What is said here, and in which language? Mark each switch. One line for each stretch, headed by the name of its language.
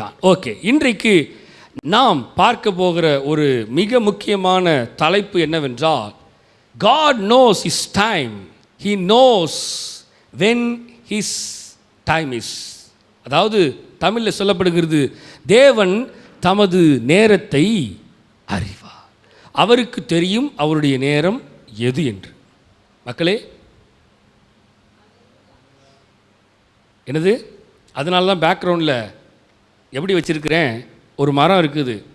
Tamil: Okay, இன்றைக்கு நாம் பார்க்க போகிற ஒரு மிக முக்கியமான தலைப்பு என்னவென்றால்,
English: God knows his time. He knows when his time is.
Tamil: அதாவது தமிழில் சொல்லப்படுகிறது, தேவன் தமது நேரத்தை அறிவார். அவருக்கு தெரியும் அவருடைய நேரம் எது என்று. மக்களே, என்னது? அதனால தான் பேக்ரவுண்டில் எப்படி வச்சிருக்கிறேன், ஒரு மரம் இருக்குது.